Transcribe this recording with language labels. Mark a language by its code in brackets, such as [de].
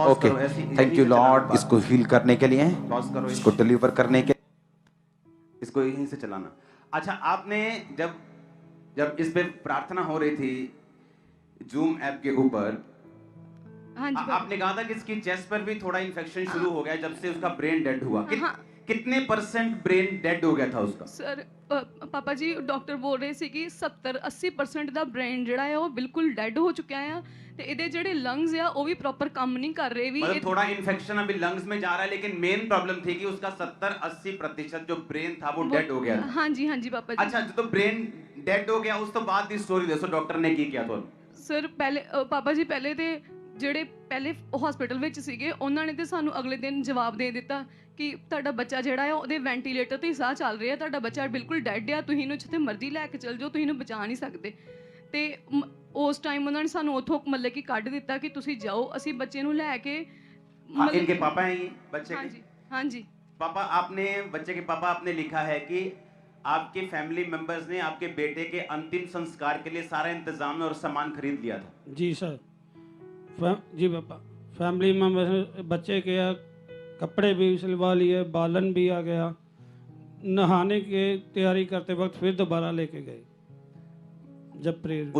[en] okay, thank you lord [hi] इसको heal करने के लिए, इसको डिलीवर करने के, इसको यहीं से चलाना। अच्छा, आपने जब इस पे प्रार्थना हो रही थी जूम ऐप के ऊपर, हाँ जी, आपने कहा था कि इसकी चेस्ट पर भी थोड़ा इन्फेक्शन शुरू हो गया जब से उसका ब्रेन डेड हुआ। कितने % ब्रेन डेड हो गया था उसका? सर पापा जी डॉक्टर बोल रहे [pa] सी कि 70-80% ਦਾ ਬ੍ਰੇਨ ਜਿਹੜਾ ਹੈ ਉਹ ਬਿਲਕੁਲ ਡੈਡ ਹੋ ਚੁੱਕਿਆ ਆ ਤੇ ਇਹਦੇ ਜਿਹੜੇ ਲੰਗਸ ਆ ਉਹ ਵੀ ਪ੍ਰੋਪਰ ਕੰਮ ਨਹੀਂ ਕਰ ਰਹੇ ਵੀ। [hi] मतलब थोड़ा इन्फेक्शन अभी लंग्स में जा रहा है, लेकिन मेन प्रॉब्लम थी कि उसका 70-80% जो ब्रेन था वो डेड हो गया। हाँ जी पापा जी। अच्छा, तो ब्रेन डेड हो गया, [pa] उस तो बाद दी स्टोरी दसो डॉक्टर ने की किया? [hi] तो [pa] ਸਰ ਪਹਿਲੇ ਪਾਪਾ ਜੀ ਪਹਿਲੇ ਤੇ ਜਿਹੜੇ ਪਹਿਲੇ ਹਸਪੀਟਲ ਵਿੱਚ ਸੀਗੇ ਉਹਨਾਂ ਨੇ ਤੇ ਸਾਨੂੰ ਅਗਲੇ ਦਿਨ ਜਵਾਬ ਦੇ ਦਿੱਤਾ ਕਿ ਤੁਹਾਡਾ ਬੱਚਾ ਜਿਹੜਾ ਹੈ ਉਹਦੇ ਵੈਂਟੀਲੇਟਰ ਤੇ ਸਾਹ ਚੱਲ ਰਿਹਾ, ਤੁਹਾਡਾ ਬੱਚਾ ਬਿਲਕੁਲ ਡੈਡ ਆ, ਤੁਸੀਂ ਇਹਨੂੰ ਜਿੱਥੇ ਮਰਜ਼ੀ ਲੈ ਕੇ ਚਲ ਜਾਓ, ਤੁਸੀਂ ਇਹਨੂੰ ਬਚਾ ਨਹੀਂ ਸਕਦੇ। ਤੇ ਉਸ ਟਾਈਮ ਉਹਨਾਂ ਨੇ ਸਾਨੂੰ ਉੱਥੋਂ ਮਤਲਬ ਕਿ ਕੱਢ ਦਿੱਤਾ ਕਿ ਤੁਸੀਂ ਜਾਓ। ਅਸੀਂ ਬੱਚੇ ਨੂੰ ਲੈ ਕੇ [hi] इनके पापा हैं ये बच्चे के? हाँ जी पापा, आपने बच्चे के पापा आपने लिखा है कि आपके फैमिली मेंबर्स ने आपके बेटे के अंतिम संस्कार के लिए सारा इंतजाम और सामान खरीद लिया था। जी सर, जी पापा, फैमिली मेंबर्स ने बच्चे के कपड़े भी सिलवा लिए, बालन भी आ गया, नहाने की तैयारी करते वक्त फिर दोबारा लेके गए जब प्रेयर,